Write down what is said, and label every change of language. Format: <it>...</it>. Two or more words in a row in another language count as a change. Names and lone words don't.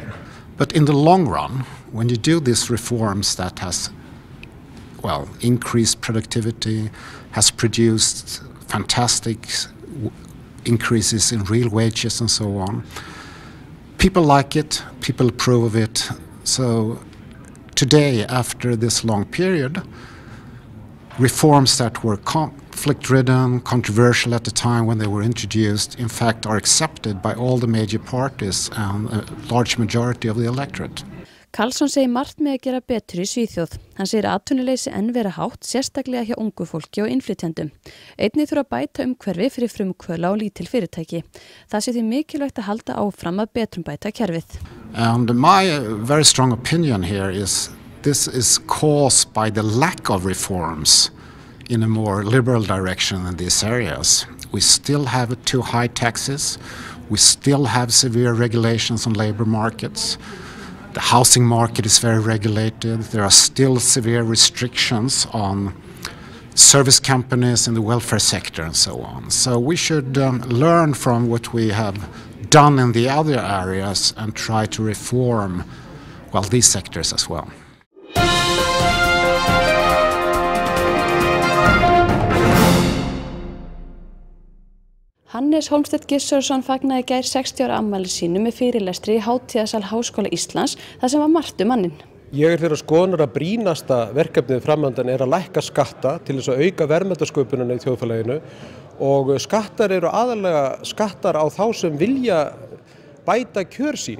<en>But in the long run, when you do these reforms that has, well, increased productivity, has produced fantastic increases in real wages and so on, people like it, people approve of it. So today, after this long period, reforms that were conflict-ridden, controversial at the time when they were introduced, in fact are accepted by all the major parties and a large majority of the electorate.</en> <is>Karlsson segir margt með að gera betur í Svíþjóð. Hann segir atvinnuleysi enn vera hátt, sérstaklega hjá ungu fólki og innflytjendum. Einnig þurfa að bæta umhverfi fyrir frumkvöðla og lítil fyrirtæki. Það sé því mikilvægt að halda áfram að betrumbæta kerfið.</is> <en>And my very strong opinion here is this is caused by the lack of reforms in a more liberal direction in these areas. We still have too high taxes. We still have severe regulations on labor markets. The housing market is very regulated. There are still severe restrictions on service companies in the welfare sector and so on. So we should learn from what we have done in the other areas and try to reform, well, these sectors as well.</en> <is>Hannes Hólmsteinn Gissurarson fagnaði í gær 60 ára afmæli sínu með fyrirlestri í hátíðasal Háskóla Íslands þar sem var margt manninn. Ég þeirra skoðunar að brýnasta verkefnið framöndan að lækka skatta til þess að auka verðmætasköpunina í þjóðfélaginu og skattar eru aðalega skattar á þá sem vilja bæta kjör sín.</is>